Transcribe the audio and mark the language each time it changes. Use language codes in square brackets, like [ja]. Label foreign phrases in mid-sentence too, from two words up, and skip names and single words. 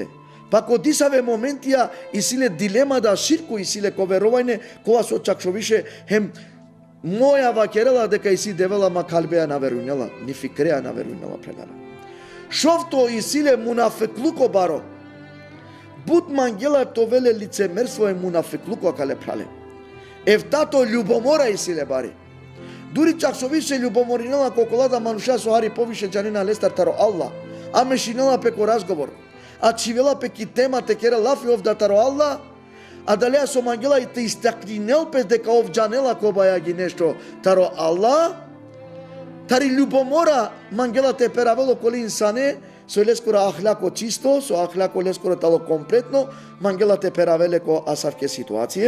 [rom] Pa kod isave momentija isile dilema da širku isile ko verovajne, kova so čak šo više hem moja vakerela дека иси девела ма калбея на веруњала, ни фикреа на веруњала прелара. Шовто исиле мунафиклуко баро. Бут мангела то веле лицемерство е мунафиклуко кале прале. Евтато љубомора исиле бари. Дури чак со више љубоморинала коколада мануша со хари повише џанина лестар таро Аллах. А мешинала пеко разговор. А чивела пеки тема текера лафи овда таро Аллах. А далеја со мангела и те истакнинел пес дека овџанела кобаја ги нешто таро Аллах, тари љубомора мангела те перавело коли инсане, со лескора ахляко чисто, со ахляко лескора тало комплетно, мангела те перавеле ко асавке ситуације.